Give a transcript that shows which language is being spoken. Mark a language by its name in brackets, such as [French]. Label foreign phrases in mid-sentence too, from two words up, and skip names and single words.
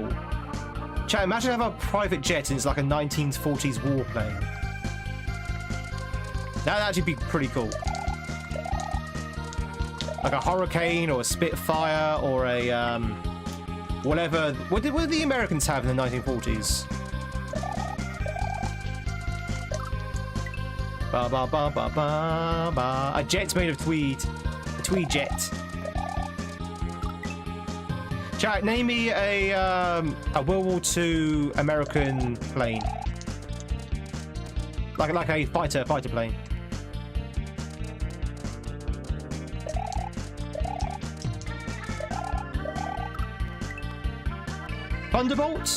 [English] Chat, imagine having a private jet and it's like a 1940s warplane. That'd actually be pretty cool. Like a Hurricane or a Spitfire or a whatever. What did the Americans have in the 1940s? Ba ba ba ba ba ba. A jet's made of tweed. A tweed jet. Chat, name me a World War II American plane. Like a fighter plane. Thunderbolts?